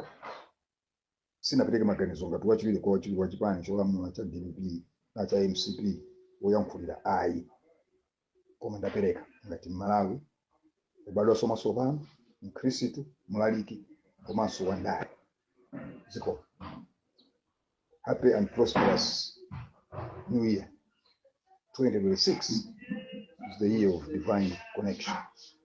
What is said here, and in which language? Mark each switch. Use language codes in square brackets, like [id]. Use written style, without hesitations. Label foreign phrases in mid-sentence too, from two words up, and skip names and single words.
[ny] Sinapereka maganizo ngati wachiwiri kwa wachiwiri wachipani cholamula cha DPP na cha MCP woyankhulira ayi. Koma ndapereka ngati Malawi ubadwa somaso pano Mkhristu Mlaliki komanso wandale. Ziko. [en] Happy and prosperous New Year. 2026 is the year of divine connection.